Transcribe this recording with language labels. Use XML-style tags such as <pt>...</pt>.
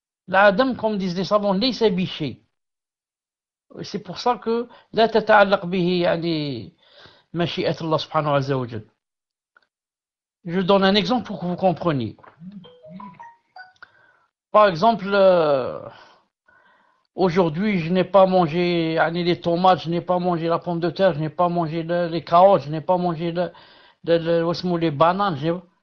<ar>العدم,</ar> <fr>comme disent les savants,</fr> <ar>ليس بشيء.</ar> <fr>C'est pour ça que</fr> <ar>لا تتعلق به يعني مشيئة الله سبحانه عز وجل.</ar> <fr>Je donne un exemple pour que vous compreniez. Par exemple, aujourd'hui, je n'ai pas mangé les tomates, je n'ai pas mangé la pomme de terre, je n'ai pas mangé les carottes, je n'ai pas mangé les bananes.</fr>